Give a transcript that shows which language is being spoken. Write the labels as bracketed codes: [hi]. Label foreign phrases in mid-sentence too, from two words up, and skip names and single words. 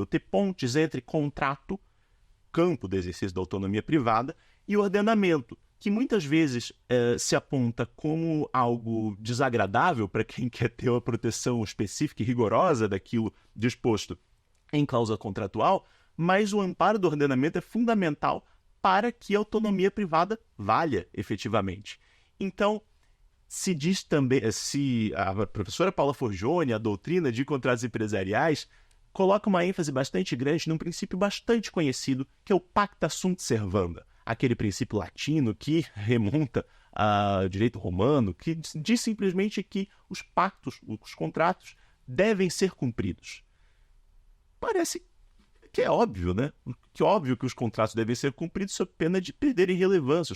[pt] Ter pontes entre contrato, campo do exercício da autonomia privada, e ordenamento, que muitas vezes se aponta como algo desagradável para quem quer ter uma proteção específica e rigorosa daquilo disposto em cláusula contratual, mas o amparo do ordenamento é fundamental para que a autonomia privada valha efetivamente. Então, se diz também, se a professora Paula Forgione, a doutrina de contratos empresariais, coloca uma ênfase bastante grande num princípio bastante conhecido, que é o [la] pacta sunt servanda, [pt] aquele princípio latino que remonta ao direito romano, que diz simplesmente que os pactos, os contratos, devem ser cumpridos. Parece que é óbvio, né? Que é óbvio que os contratos devem ser cumpridos sob pena de perderem relevância.